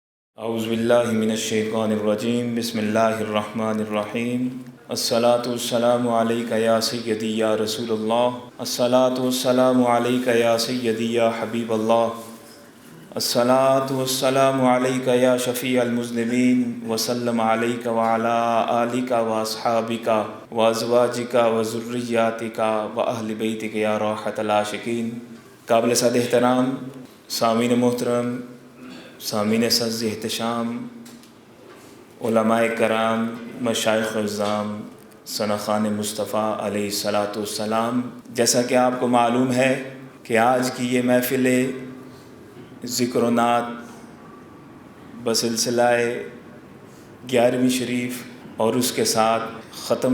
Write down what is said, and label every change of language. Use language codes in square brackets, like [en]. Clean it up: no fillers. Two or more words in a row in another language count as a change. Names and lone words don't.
[ar] اعوذ باللہ من الشیطان الرجیم بسم اللہ الرحمن الرحیم الصلاۃ والسلام علیک یا سیدی یا رسول اللہ الصلاۃ والسلام علیک یا سیدی یا حبیب اللہ الصلاۃ والسلام علیک یا شفیع المذنبین وسلم علیک وعلی آلک واصحابک وازواجک وذریاتک واہل بیتک یا راحت العاشقین۔ [ur] قابل صد احترام سامعین محترم، سامعین سز احتشام، علماء کرام، مشائخ عظام، ثناخان مصطفیٰ [ar] علیہ الصلاۃ والسلام، [ur] جیسا کہ آپ کو معلوم ہے کہ آج کی یہ محفل ذکر و نعت بسلسلہ 11ویں شریف اور اس کے ساتھ ختم